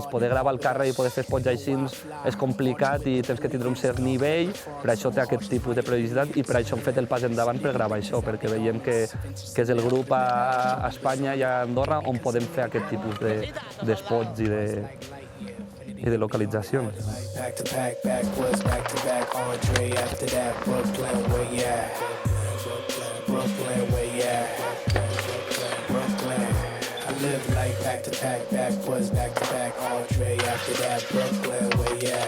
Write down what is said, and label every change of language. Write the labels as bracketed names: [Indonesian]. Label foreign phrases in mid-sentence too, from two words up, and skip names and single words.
[Catalan] Poder gravar al carrer i poder fer spots així és complicat i tens que tindre un cert nivell, per això té aquest tipus de periodicitat i per això hem fet el pas endavant per gravar això, perquè veiem que és el grup a Espanya i a Andorra on podem fer aquest tipus de spots i de localitzacions. [English] Back to back, backwards, back to back, Andre after that, Brooklyn, where you at? Brooklyn, where you at? Brooklyn, I live like back to back, backwards, back to back, Andre after that, Brooklyn, where you at?